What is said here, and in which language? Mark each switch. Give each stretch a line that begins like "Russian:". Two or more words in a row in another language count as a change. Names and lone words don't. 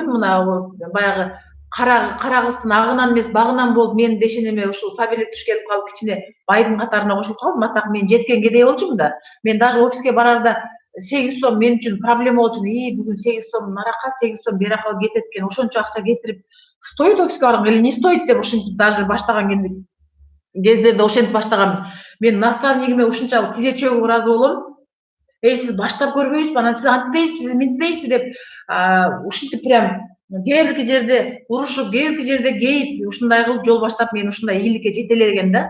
Kyrgyz: Мына баягы кара кыздын агынан эмес, багынан болуп, мен бешенеме ушул фабирлик туш келип калып, кичине байдын катарына кошулуп калдым. Атак мен жеткен кедей болчумун да. Мен даже офиске барарда 8 сом мен үчүн проблема болчу. Бүгүн 8 сом нарака, 8 сом берака кетет экен. Ошончо акча кетирип стоит офиске барганга
Russian: или не стоит
Kyrgyz: деп ушинтип даже баштаган кездерде ошентип баштаганмын. Мен наставнигиме ушунчалык тизе чөгүп ыраазы болом. Сиз баштап көрбөйсүзбү, анан сиз антпейсизби, сиз минтпейсизби деп ушинтип прям кээ бирки жерде урушуп, кээ бирки жерде кейип, ушундай кылып жол баштап мен ушундай ийгиликке жете элеген да.